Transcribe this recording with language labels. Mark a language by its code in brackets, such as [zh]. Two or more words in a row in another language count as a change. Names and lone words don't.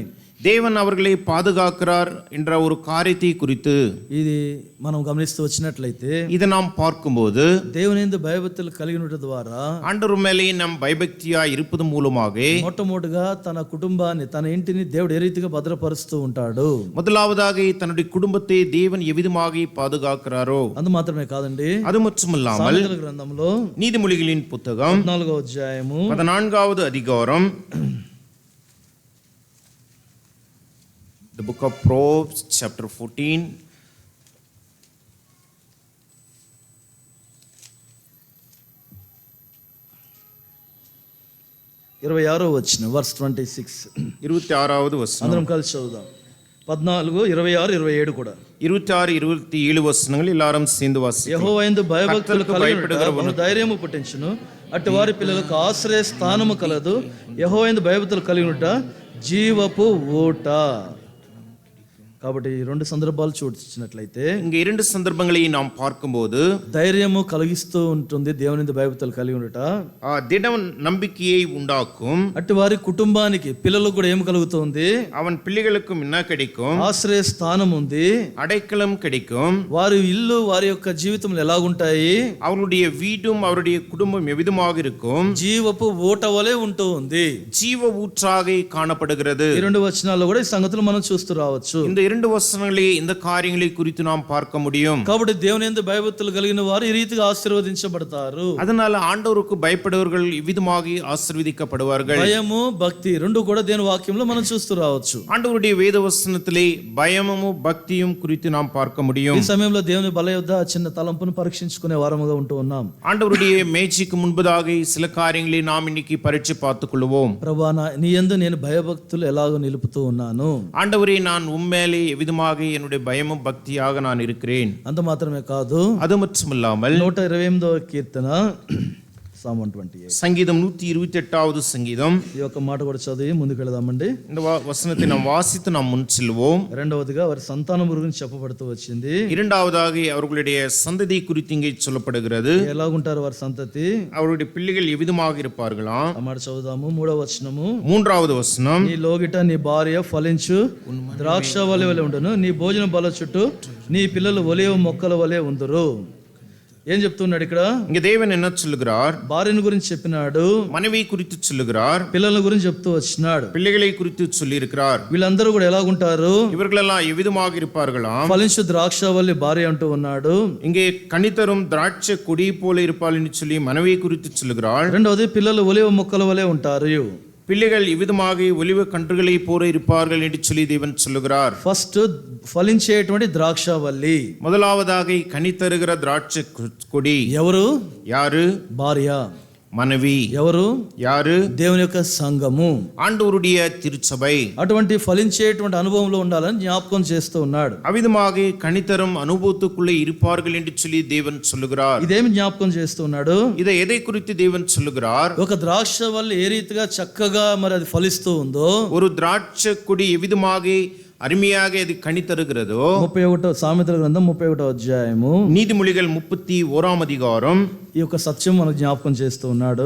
[ta] தேவன் அவர்களை பாதுகாக்கிறார் என்ற ஒரு காரியத்தை குறித்து [te] ఇది మనం గమనిస్తూ వచ్చినట్లయితే, [ta] இதை நாம் பார்க்கும்போது, [te] దేవుని యందు భయభక్తులు కలిగి ఉండటం ద్వారా [ta] ஆண்டவர் மேலே நம் பயபக்தியா இருப்பது மூலமாக [te] మొట్టమొదటిగా తన కుటుంబాన్ని, తన ఇంటిని దేవుడు ఏ రీతిగా భద్రపరుస్తూ ఉంటాడు. [ta] முதலாவதாக தன்னுடைய குடும்பத்தை தேவன் எவ்விதமாக பாதுகாக்கிறாரோ, [te] అందు మాత్రమే కాదండి, [ta] அது மட்டுமல்லாமல் [te] సామెతల గ్రంథంలో [ta] நீதிமொழிகளின் புத்தகம் [te] 14వ అధ్యాయము [ta] 14வது அதிகாரம், [en] the book of Proverbs chapter 14, verse 26. [ta] 26வது வசனம். [te] అందరం కలిసి చదువుదాం. 14, 26, 27 కూడా. [ta] 26, 27 వచనங்கள் எல்லாரும் சேர்ந்து வாசிக்கலாம். [te] యెహోవా యందు భయభక్తులు కలిగి ధైర్యము పుట్టించును, అట్టి వారి పిల్లలకు ఆశ్రయ స్థానము కలదు. యెహోవా యందు భయభక్తులు కలిగి ఉంట జీవపు ఊట. కాబట్టి ఈ రెండు సందర్భాలు చూసినట్లయితే, [ta] இங்க இரண்டு சந்தர்ப்பங்களை நாம் பார்க்கும்போது, [te] ధైర్యము కలిగిస్తూ ఉంటుంది దేవుని యందు భయభక్తులు కలిగి ఉండుట, [ta] திட நம்பிக்கையை உண்டாக்கும். [te] అట్టి వారి కుటుంబానికి, పిల్లలకు కూడా ఏం కలుగుతుంది? [ta] அவன் பிள்ளைகளுக்கும் என்ன கிடைக்கும்? [te] ఆశ్రయ స్థానం ఉంది, [ta] அடைக்கலம் கிடைக்கும். [te] వారి ఇల్లు, వారి యొక్క జీవితంలో ఎలాగుంటాయి? [ta] அவருடைய வீடும் அவருடைய குடும்பம் எவ்விதமாக இருக்கும்? [te] జీవపు ఊట వలె ఉంటూ ఉంది. [ta] ஜீவ ஊற்றாக காணப்படுகிறது. [te] ఈ రెండు వచనాల్లో కూడా ఈ సంగతులు మనం చూస్తూ రావచ్చు. [ta] இந்த இரண்டு வசனங்களே இந்த காரியங்களை குறித்து நாம் பார்க்க முடியும். [te] కాబట్టి దేవుని యందు భయభక్తులు కలిగిన వారు ఈ రీతిగా ఆశీర్వదించబడతారు. [ta] அதனால ஆண்டவருக்கு பயப்படுவர்கள் இவ்விதமாக ஆசீர்வதிக்கப்படுவார்கள். [te] భయము, భక్తి రెండు కూడా దేవుని వాక్యంలో మనం చూస్తూ రావచ్చు. [ta] ஆண்டவருடைய வேத வசனத்திலே பயமும் பக்தியும் குறித்து நாம் பார்க்க முடியும். [te] ఈ సమయంలో దేవుని బల యొద్ద చిన్న తలంపును పరీక్షించుకునే వారముగా ఉంటూ ఉన్నాం. [ta] ஆண்டவருடைய மேஜைக்கு முன்பதாக சில காரியங்களை நாம் இன்னைக்கு பரீட்சை பார்த்துக் கொள்வோம். [te] ప్రభువా, నీ యందు నేను భయభక్తులు ఎలాగో నిలుపుతూ ఉన్నాను. [ta] ஆண்டவரே, நான் உண்மையிலே எவ்விதமாக என்னுடைய பயமும் பக்தியாக நான் இருக்கிறேன். [te] అంత మాత్రమే కాదు, [ta] அது மட்டுமல்லாமல் [te] 128వ కీర్తన, Psalm 128, [ta] சங்கீதம் 128வது சங்கீதம், [te] ఈ యొక్క మాట కూడా చదివి ముందుకు వెళదామండి. [ta] இந்த வசனத்தை நாம் வாசித்து நாம் முன் செல்வோம். [te] రెండవదిగా వారి సంతానం గురించి చెప్పబడుతూ వచ్చింది. [ta] இரண்டாவதாக அவர்களுடைய சந்ததி குறித்து இங்கே சொல்லப்படுகிறது. [te] ఎలాగుంటారు వారి సంతతి? [ta] அவருடைய பிள்ளைகள் எவ்விதமாக இருப்பார்களாம். [te] ఆ మాట చదువుదాము. 3వ వచనము, 3வது వచనం, నీ లోగిట నీ భార్య ఫలించు ద్రాక్ష వలె ఉండును, నీ భోజన బల చుట్టూ నీ పిల్లలు ఒలివ మొక్కల వలె ఉందురు. ఏం చెప్తున్నాడు ఇక్కడ? [ta] இங்க தேவன் என்ன சொல்லுகிறார்? [te] భార్యను గురించి చెప్పినాడు, [ta] மனைவி குறித்து சொல்லுகிறார், [te] పిల్లల గురించి చెప్తూ వచ్చినాడు. [ta] பிள்ளைகளை குறித்து சொல்லி இருக்கிறார். [te] వీళ్ళందరూ కూడా ఎలాగుంటారు? [ta] இவர்களெல்லாம் எவ்விதமாக இருப்பார்களாம்? [te] ఫలించు ద్రాక్షవల్లి భార్య అంటూ ఉన్నాడు. [ta] இங்கே கனிதரும் திராட்சை கொடி போல இருப்பாள் என்று சொல்லி மனைவியை குறித்து சொல்லுகிறாள். [te] రెండవది పిల్లలు ఒలివ మొక్కల వలె ఉంటారు. [ta] பிள்ளைகள் இவ்விதமாக ஒலிவ கன்றுகளை போல இருப்பார்கள் என்று சொல்லி தேவன் சொல்லுகிறார். [te] ఫస్ట్ ఫలించేటువంటి ద్రాక్షవల్లి, [ta] முதலாவதாக கனி தருகிற திராட்சை கொடி [te] ఎవరు? [ta] யாரு? [te] భార్య. [ta] மனைவி [te] ఎవరు? [ta] யாரு? [te] దేవుని యొక్క సంఘము, [ta] ஆண்டவருடைய திருச்சபை. [te] అటువంటి ఫలించేటువంటి అనుభవంలో ఉండాలని జ్ఞాపకం చేస్తూ ఉన్నాడు. [ta] அவ்விதமாக கனிதரும் அனுபவத்துக்குள்ளே இருப்பார்கள் என்று சொல்லி தேவன் சொல்லுகிறார். [te] ఇదేమి జ్ఞాపకం చేస్తూ ఉన్నాడు? [ta] இதை எதை குறித்து தேவன் சொல்லுகிறார்? [te] ఒక ద్రాక్షవల్లి ఏ రీతిగా చక్కగా మరి అది ఫలిస్తూ ఉందో, [ta] ஒரு திராட்சை கொடி எவ்விதமாக அருமையாக அது கனி தருகிறதோ, [te] 31 సామెతల గ్రంథం 31వ అధ్యాయము [ta] நீதிமொழிகள் 31ஆம் அதிகாரம், [te] ఈ యొక్క సత్యం మనకు జ్ఞాపకం చేస్తూ ఉన్నాడు.